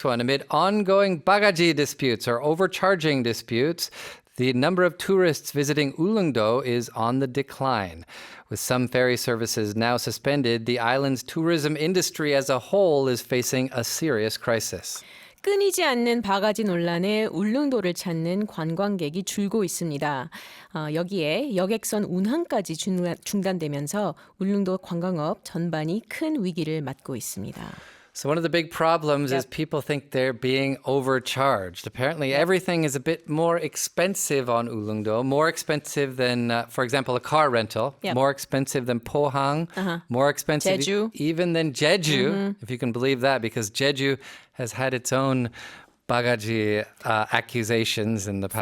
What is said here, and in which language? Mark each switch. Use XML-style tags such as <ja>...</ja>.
<en>One, amid ongoing bagaji disputes or overcharging disputes, the number of tourists visiting Ulleungdo is on the decline. With some ferry services now suspended, the island's tourism industry as a whole is facing a serious crisis.</en> <ko>끊이지 않는 바가지 논란에 울릉도를 찾는 관광객이 줄고 있습니다. 여기에 여객선 운항까지 중단되면서 울릉도 관광업 전반이 큰 위기를 맞고 있습니다.</ko> <en>So one of the big problems is people think they're being overcharged. Apparently, everything is a bit more expensive on Ulleungdo, more expensive than, for example, a car rental, more expensive than Pohang, more expensive Jeju. even than Jeju, if you can believe that, because Jeju has had its own bagaji accusations in the past.</en>